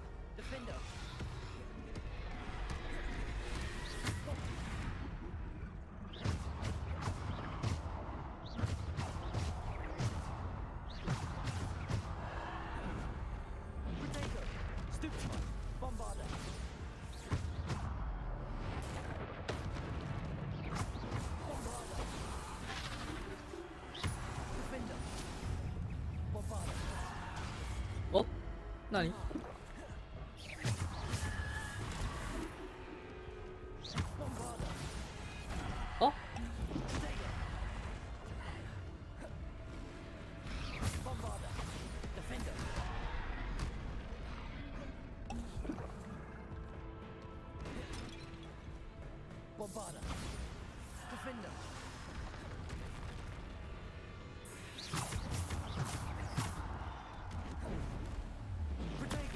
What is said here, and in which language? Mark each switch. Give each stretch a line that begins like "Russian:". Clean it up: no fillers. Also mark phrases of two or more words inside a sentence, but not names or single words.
English: Defender. Protego. Stupefy. Bombarda. Bombarda. Defender. Bombarda.
Japanese: お何
English: Bombarda. あ Protego. Bombarda. Defender. Bombarda. Defender. Protego.